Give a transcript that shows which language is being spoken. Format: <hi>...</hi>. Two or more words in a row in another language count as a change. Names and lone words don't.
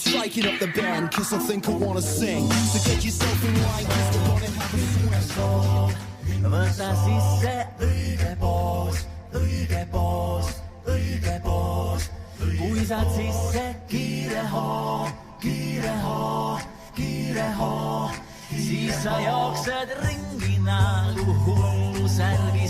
<en>breaking up the band, cause I think I wanna sing. So get yourself in line, cause we're gonna have a swing.</en> <et>Võta sisse õige poos, õige poos, õige poos. Kui saad sisse kiire hoo, kiire hoo, kiire hoo, siis sa jooksed ringi nagu hullu särgis.</et>